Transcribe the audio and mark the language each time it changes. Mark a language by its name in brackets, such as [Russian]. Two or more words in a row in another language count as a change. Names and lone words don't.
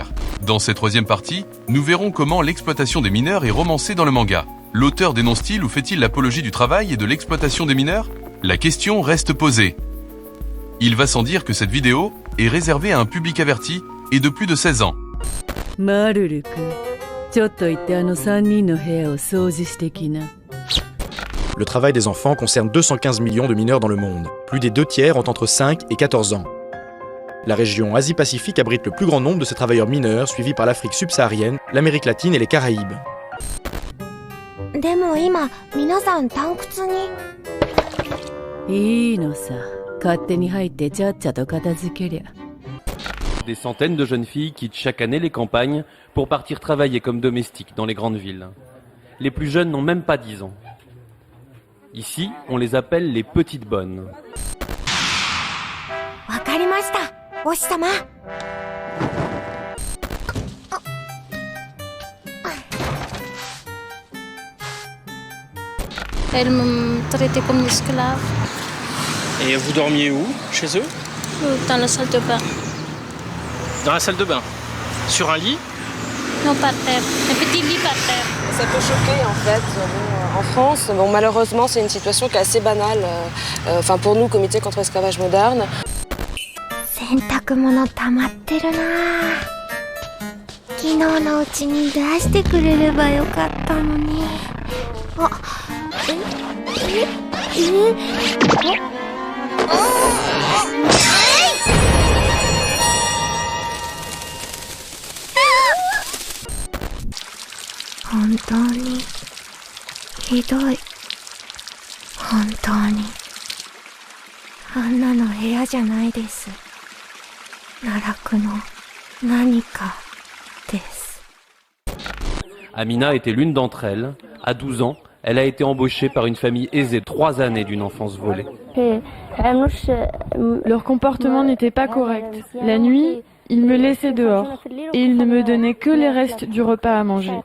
[French] Dans cette troisième partie, nous verrons comment l'exploitation des mineurs est romancée dans le manga. L'auteur dénonce-t-il ou fait-il l'apologie du travail et de l'exploitation des mineurs? La question reste posée. Il va sans dire que cette vidéo est réservée à un public averti et de plus de 16 ans. [Japanese] Marulk, ちょっと行ってあの3人の部屋を掃除してきな。 [French] Le travail des enfants concerne 215 millions de mineurs dans le monde. Plus des 2 tiers ont entre 5 et 14 ans. La région Asie-Pacifique abrite le plus grand nombre de ces travailleurs mineurs, suivis par l'Afrique subsaharienne, l'Amérique latine et les Caraïbes. [Japanese] でも今、皆さん退屈に。いいのさ、勝手に入ってちゃっちゃと片付けりゃ。 [French] Des centaines de jeunes filles quittent chaque année les campagnes pour partir travailler comme domestiques dans les grandes villes. Les plus jeunes n'ont même pas 10 ans. Ici, on les appelle les petites bonnes. [Japanese] わかりました、お師様。 [French] Elle me traitait comme une esclave. Et vous dormiez où? Chez eux? Dans la salle de bain. Dans la salle de bain? Sur un lit? Non, par terre. Un petit lit par terre. Ça peut choquer en fait. En France, malheureusement, c'est une situation qui est assez banale. Pour nous, Comité contre l'esclavage moderne. [Japanese] 洗濯物溜まってるな。昨日のうちに出してくれればよかったのに。あ、本当にひどい。本当にあんなの部屋じゃないです。奈落の何かです。 [French] Amina était l'une d'entre elles. À 12 ans, elle a été embauchée par une famille aisée. 3 années d'une enfance volée. Leur comportement n'était pas correct. La nuit, ils me laissaient dehors et ils ne me donnaient que les restes du repas à manger.